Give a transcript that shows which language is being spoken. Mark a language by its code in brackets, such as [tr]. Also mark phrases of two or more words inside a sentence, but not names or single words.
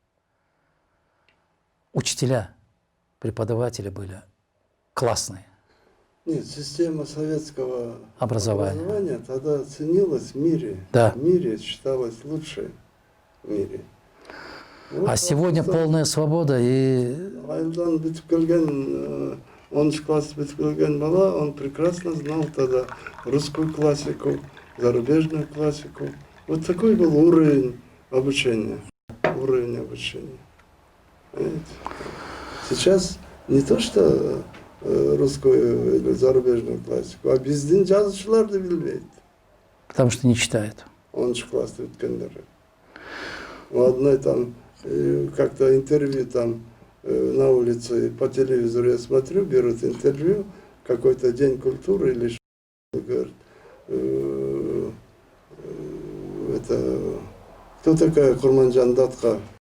[ru] Учителя, преподаватели были классные. Нет, система советского Образование. тогда ценилась в мире. Да. В мире считалась лучшей в мире. Вот, А сегодня полная свобода и... [ky] Айылдан бүтүп келген, 10 класс бүтүп келген бала, [ru] он прекрасно знал тогда русскую классику, зарубежную классику. Вот такой был уровень обучения. Уровень обучения. Понимаете? Сейчас не то, что русскую или зарубежную классику, а [ky] биздин жазуучуларды билбейт. [ru] Потому что не читают. [ky] 10 класс өткөндөрү. [ru] У одной там как-то интервью там на улице по телевизору я смотрю, берут интервью, какой-то день культуры или что, говорят, это кто такая Курманжан Датка?